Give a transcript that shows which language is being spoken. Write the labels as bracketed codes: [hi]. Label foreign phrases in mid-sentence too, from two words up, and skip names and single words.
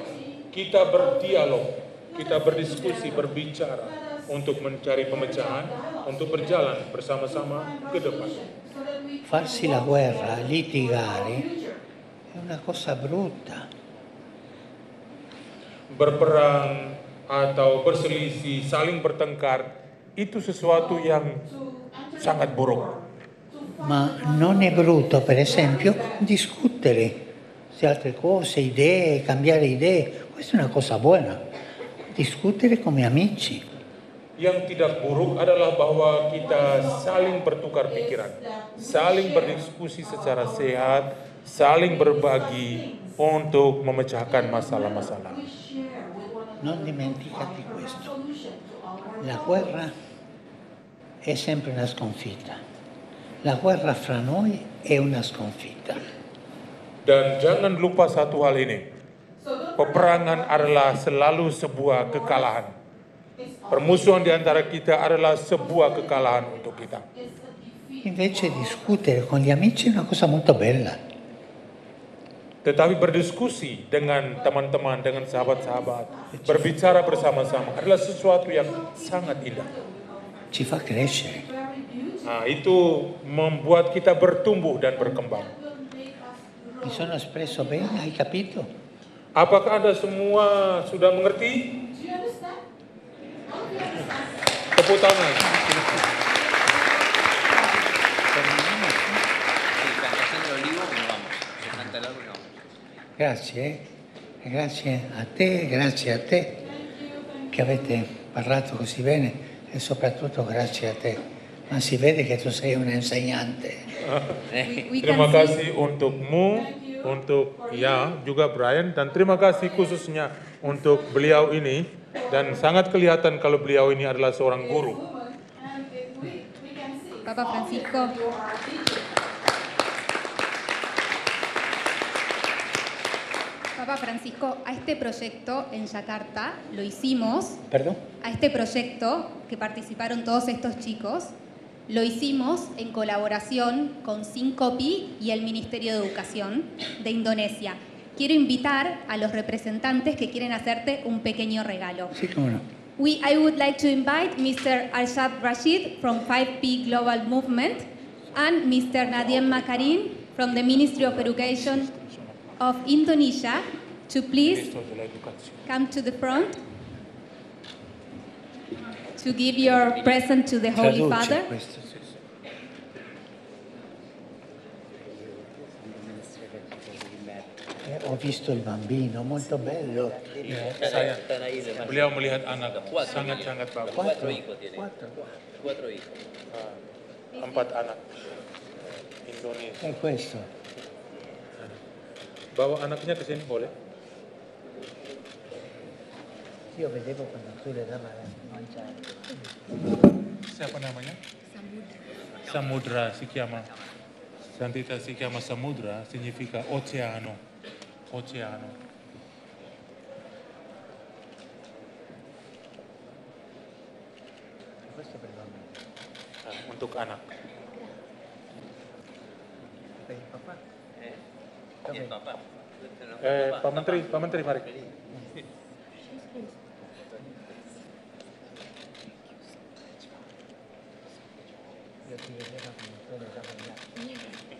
[id] Kita berdialog, kita berdiskusi, berbicara untuk mencari pemecahan, untuk berjalan bersama-sama ke depan. [it] Farsi la guerra, litigare, è una cosa brutta. [id] Berperang atau berselisih, saling bertengkar, itu sesuatu yang sangat buruk. [it] Ma non è brutto, per esempio, discutere su altre cose, idee, cambiare idee. Questa è una cosa buona. Discutere come amici. [id] Yang tidak buruk adalah bahwa kita saling bertukar pikiran, saling berdiskusi secara sehat, saling berbagi untuk memecahkan masalah-masalah. [it] Non dimenticati questo. La guerra è sempre una sconfitta. La guerra fra noi è una sconfitta. [id] Dan jangan lupa satu hal ini, peperangan adalah selalu sebuah kekalahan. Permusuhan di antara kita adalah sebuah kekalahan untuk kita. [it] Invece discutere con gli amici è una cosa molto bella. [id] Tetapi berdiskusi dengan teman-teman, dengan sahabat-sahabat, berbicara bersama-sama adalah sesuatu yang sangat indah. [it] Ci fa crescere. [id] Nah, itu membuat kita bertumbuh dan berkembang. [it] Mi sono espresso bene, hai capito? [id] Apakah Anda semua sudah mengerti? Tepuk tangan. [it] Grazie, grazie a te che avete parlato così bene e soprattutto grazie a te. Ma si vede che tu sei un insegnante. [id] Terima kasih untukmu, untuk juga Brian, dan terima kasih khususnya untuk beliau ini, dan sangat kelihatan kalau beliau ini adalah seorang guru. [es] Papa Francisco. Papa Francisco, a este proyecto en Yakarta lo hicimos. Perdón? A este proyecto que participaron todos estos chicos, lo hicimos en colaboración con Sincopi y el Ministerio de Educación de Indonesia. Quiero invitar a los representantes que quieren hacerte un pequeño regalo. Sí, cómo no. [en] I would like to invite Mr. Arshad Rashid from 5P Global Movement and Mr. Nadiem Makarim from the Ministry of Education of Indonesia to please come to the front to give your present to the Holy [it] Traduce [en] Father. [it] questo. Ho visto il bambino, molto bello. [id] Beliau melihat anak sangat-sangat bagus. [it] Quattro. [id] 4 anak Indonesia. [it] E questo? [id] Bawa anaknya ke sini boleh? [it] Io vedevo quando tu le davi da mangiare. [id] Siapa namanya? Samudra Sikyama. [it] Santita Sikyama Samudra significa oceano. Oceano. Questo per il bambino. [id] Untuk anak. [it] Per il papà? [id] Pak Menteri, mari. [it] Io ti vedevo quando tu le davi da mangiare.